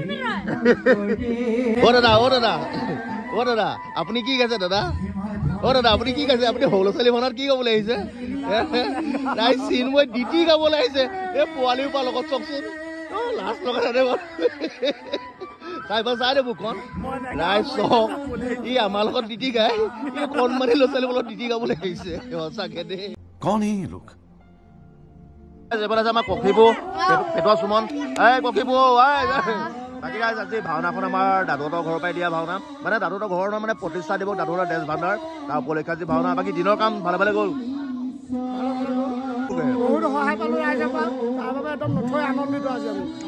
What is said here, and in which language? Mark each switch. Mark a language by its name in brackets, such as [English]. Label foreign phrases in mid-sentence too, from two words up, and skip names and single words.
[Assamese] অ' দাদা অ' দাদা অ' দাদা আপুনি কি গাইছে দাদা অ' দাদা আপুনি কি গাইছে আপুনি সৰু ছোৱালী ভাওনাত কি গাবলৈ আহিছে তাই চিনময় ডিটি গাবলৈ আহিছে এই পোৱালিৰ পৰা লগত চাওকচোন লাজ লগা চাই দে বুকখন নাই চক ই আমাৰ লগত ডিটি গাই ই কণমানি ল'ৰা ছোৱালীৰ লগত ডিটি গাবলৈ আহিছে সঁচাকে দেই [Hindi] कौन है ये लोग [Assamese] আছে আমাৰ কখিবু পেটুৱা সুমন এই কখিবু বাকী আজি ভাওনাখন আমাৰ দাদুহঁতৰ ঘৰৰ পৰাই দিয়া ভাওনা মানে দাদুহঁতৰ ঘৰৰ মানে প্ৰতিষ্ঠা দিৱস দাদুহঁতৰ ড্ৰেছ ভাণ্ডাৰ তাৰ উপলক্ষে আজি ভাওনা বাকী দিনৰ কাম ভালে ভালে গ'ল বহুত সহায় পালোঁ ৰাইজৰ পৰা তাৰ বাবে একদম নথৈ আনন্দিত আজি আমি